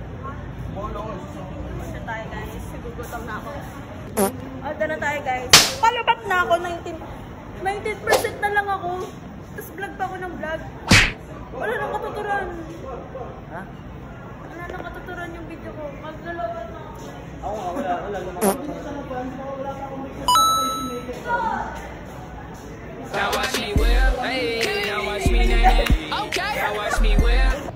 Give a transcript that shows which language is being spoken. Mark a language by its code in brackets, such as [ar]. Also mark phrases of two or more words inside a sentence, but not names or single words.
[tl] Lunch na tayo guys. Sigugutom na ako. Order na tayo guys. Palabak na ako. 19% na lang ako. Tapos vlog pa ako ng vlog. Wala nang katuturan. Ha? Wala nang katuturan yung video ko. Maglalaban na ako. Ako nga, wala [en] Now watch me whip, hey, now watch me nail. Okay. Now watch me whip.